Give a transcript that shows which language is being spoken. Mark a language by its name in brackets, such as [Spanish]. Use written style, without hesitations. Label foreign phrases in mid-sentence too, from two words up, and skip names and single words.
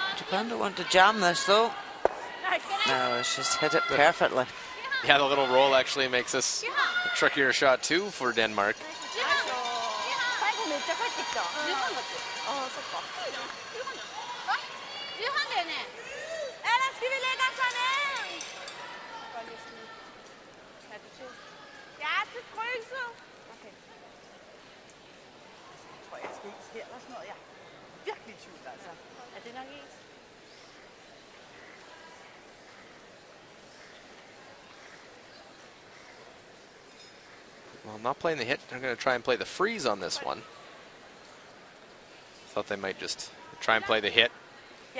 [English] Japan don't want to jam this though. No, she's hit it perfectly. Yeah, the little roll actually makes this a trickier shot too for Denmark. [Japanese] 最後めっちゃ帰ってきた。10番だっけ？ああ、そっか。10番だよね。 [Danish] Ellers skal vi lægge os herned. Ja, til fryse. Okay. Jeg tror, jeg skal ikke sker der sådan noget. Jeg er virkelig i tvivl, altså. Er det nok is? [English] Well, not playing the hit. They're going to try and play the freeze on this one. Thought they might just try and play the hit. [Danish] Ja.